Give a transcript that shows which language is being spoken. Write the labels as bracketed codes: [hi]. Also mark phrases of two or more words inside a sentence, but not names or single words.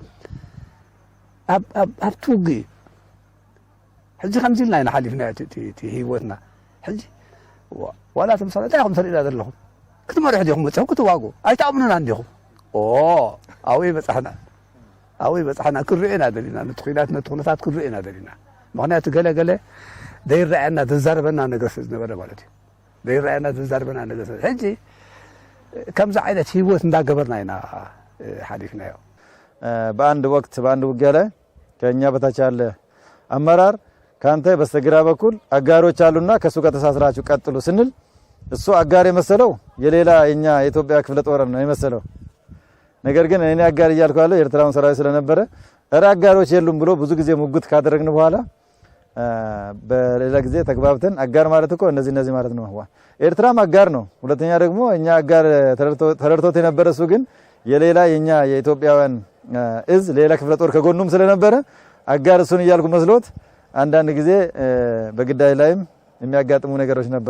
[ti] ኣብቲ ውግእ እዩ ሕጂ ከምዚ ኢልና ኢና ሓሊፍና እቲ ህይወትና ሕጂ ዋላ ተምሳሌ እንታይ ኢኹም ተርእና ዘለኹም ክትመርሑ ዲኹም መፅኹም ክትዋግኡ ኣይተኣምኑና እንዲኹም ኣወይ በፃሕና ክንሪኤና ደሊና ነቲ ኩናት ነቲ ኩነታት ክንሪኤና ደሊና ምክንያቱ ገለገለ ዘይረአየና ዘዛረበና ነገር ዝነበረ ማለት እዩ ዘይረአየና ዘዛረበና ነገር ሕጂ ከምዚ ዓይነት ህይወት እንዳገበርና ኢና ሓሊፍናዮ። [am] በአንድ ወቅት በአንድ ውጊያ ላይ ከኛ በታች ያለ አመራር ካንተ በስተግራ በኩል አጋሮች አሉና ከሱ ጋር ተሳስራችሁ ቀጥሉ ስንል እሱ አጋር የመሰለው የሌላ የኛ የኢትዮጵያ ክፍለ ጦር ነው የመሰለው። ነገር ግን እኔ አጋር እያልኩ ያለው ኤርትራውን ሰራዊት ስለነበረ አጋሮች የሉም ብሎ ብዙ ጊዜ ሙግት ካደረግን በኋላ በሌላ ጊዜ ተግባብተን አጋር ማለት እኮ እነዚህ ማለት ነው። ኤርትራም አጋር ነው። ሁለተኛ ደግሞ እኛ አጋር ተረድቶት የነበረ እሱ ግን የሌላ የኛ የኢትዮጵያውያን እዝ ሌላ ክፍለ ጦር ከጎኑም ስለነበረ አጋር እሱን እያልኩ መስሎት አንዳንድ ጊዜ በግዳይ ላይም የሚያጋጥሙ ነገሮች ነበሩ።